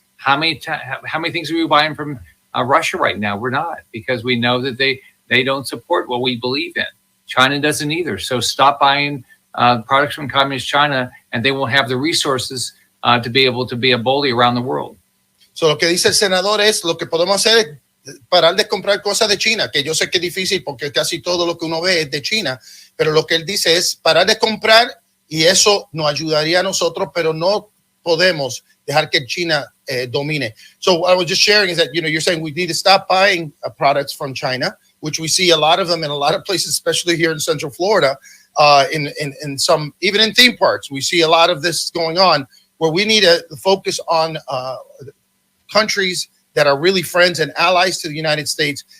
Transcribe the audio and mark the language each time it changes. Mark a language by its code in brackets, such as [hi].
[en] How many things are we buying from Russia right now? We're not, because we know that they don't support what we believe in. China doesn't either. So stop buying products from communist China, and they won't have the resources to be able to be a bully around the world. [es] So lo que dice el senador es lo que podemos hacer es parar de comprar cosas de China, que yo sé que es difícil porque casi todo lo que uno ve es de China, pero lo que él dice es parar de comprar y eso nos ayudaría a nosotros, pero no podemos dejar que China domine. [en] So what I was just sharing is that, you're saying we need to stop buying products from China, which we see a lot of them in a lot of places, especially here in Central Florida, in some, even in theme parks. We see a lot of this going on where we need to focus on countries that are really friends and allies to the United States.